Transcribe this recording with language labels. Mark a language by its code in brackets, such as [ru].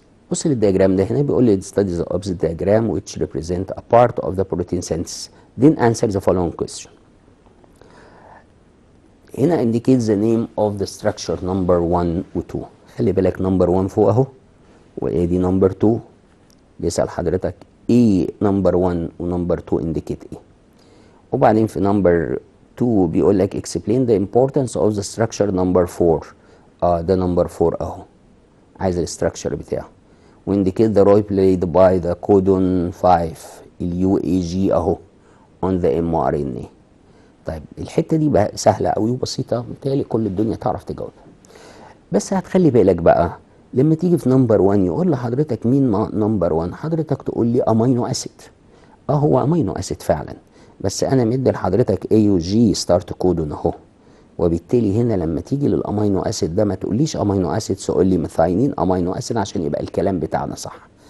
[ar] بص للدياجرام ده هنا بيقول لي [en] study the opposite diagram which represent a part of the protein synthesis. Then answer the following question. هنا indicate the name of the structure number 1 و 2. [ar] خلي بالك number 1 فوق اهو، وادي number 2. بيسأل حضرتك ايه number 1 و number 2 indicate ايه. وبعدين في [en] number 2 بيقول لك explain the importance of the structure number 4. [ar] ده number 4 اهو، عايز الاستراكشر بتاعه. [en] وindicate the role played by the codon 5 [ar] اليو اي جي اهو [en] on the mRNA. [ar] طيب الحته دي بقى سهله قوي وبسيطه، بالتالي كل الدنيا تعرف تجاوبها. بس هتخلي بالك بقى لما تيجي في نمبر 1 يقول لحضرتك مين نمبر 1، حضرتك تقول لي امينو اسيد. هو امينو اسيد فعلا، بس انا مدي لحضرتك اي يو جي ستارت كودون اهو. وبالتالي هنا لما تيجي للامينو اسيد ده ما تقوليش امينو اسيد، تقول لي ميثاينين امينو اسيد عشان يبقى الكلام بتاعنا صح.